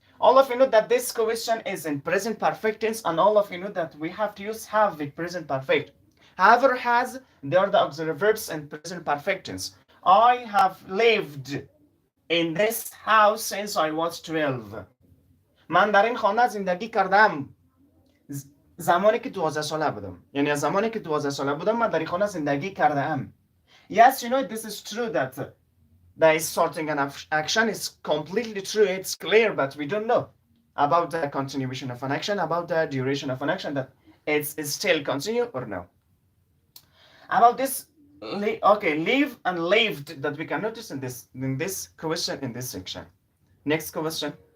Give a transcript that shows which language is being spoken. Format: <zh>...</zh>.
<en>All of you know that this question is in present perfect tense, and all of you know that we have to use have with present perfect. However, has, they are the auxiliary verbs in present perfect tense. I have lived in this house since I was 12.</en> <fa>من در این خانه زندگی کردم زمانی که 12 ساله بودم. یعنی از زمانی که 12 ساله بودم من در این خانه زندگی کردم.</fa> <en>Yes, you know, this is true that the starting an action is completely true, it's clear, but we don't know about the continuation of an action, about the duration of an action, that it's still continue or no. About this, okay, live and lived that we can notice in this question, in this section. Next question.</en>